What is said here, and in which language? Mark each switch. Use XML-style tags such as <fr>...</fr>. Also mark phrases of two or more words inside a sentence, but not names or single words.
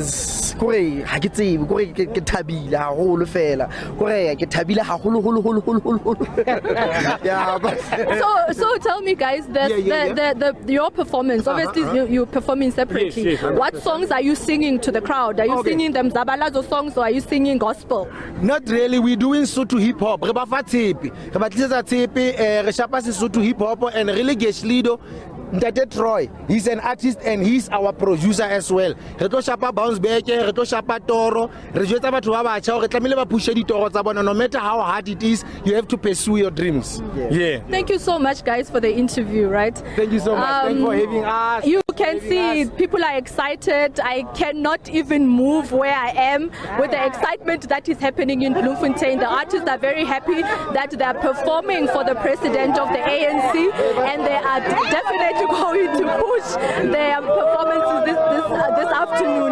<en>So tell me guys, your performance, obviously you're performing separately. Yes. What songs are you singing to the crowd? Are you singing them Zabalazo songs or are you singing gospel? Not really. We're doing Sotho hip hop. Sotho hip hop and really Lido. Ntate Troy, he's an artist and he's our producer as well.</en> <st>Re tlo shapa</st> <en>bounce back,</en> <st>re tlo shapa toro, re jwetsa batho ba batjha hore tlamehile ba pushe ditoro tsa bona.</st> <en>No matter how hard it is, you have to pursue your dreams. Yeah. Thank you so much guys for the interview, right? Thank you so much. Thank you for having us. You can see people are excited. I cannot even move where I am with the excitement that is happening in Bloemfontein. The artists are very happy that they are performing for the president of the ANC, and they are definitely going to push their performances this afternoon.</en>